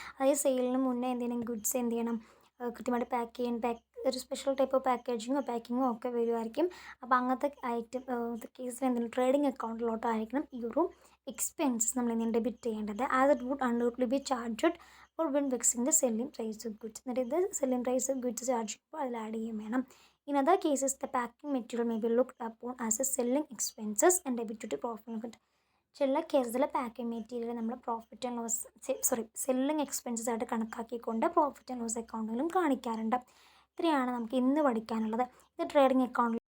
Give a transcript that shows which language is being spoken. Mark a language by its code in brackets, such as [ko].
[ml] അതായത് സെയിലിന് മുന്നേ എന്തെങ്കിലും ഗുഡ്സ് എന്ത് ചെയ്യണം, കൃത്യമായിട്ട് ഒരു സ്പെഷ്യൽ ടൈപ്പ് ഓഫ് പാക്കിങ്ങോ ഒക്കെ വരുമായിരിക്കും. അപ്പോൾ അങ്ങനത്തെ കേസിൽ എന്തെങ്കിലും ട്രേഡിംഗ് അക്കൗണ്ടിലോട്ടായിരിക്കണം ഈ ഒരു എക്സ്പെൻസസ് നമ്മൾ എന്തെങ്കിലും ഡെബിറ്റ് ചെയ്യേണ്ടത്. [en] As it would undoubtedly be charged for when fixing the selling price of goods. [ml] എന്നിട്ട് ഇത് selling price of goods charge ചെയ്യുമ്പോൾ അതിൽ ആഡ് ചെയ്യും വേണം. [en] In other cases, the packing material may be looked upon as a selling expenses and debited to profit and loss. [ml] ചില കേസിൽ packing material നമ്മൾ profit and loss selling expenses ആയിട്ട് കണക്കാക്കിക്കൊണ്ട് profit and loss അക്കൗണ്ടിലും കാണിക്കാറുണ്ട്. ഇത്രയാണ് നമുക്ക് ഇന്ന് പഠിക്കാനുള്ളത്. ഇത് ട്രേഡിംഗ് അക്കൗണ്ടിൽ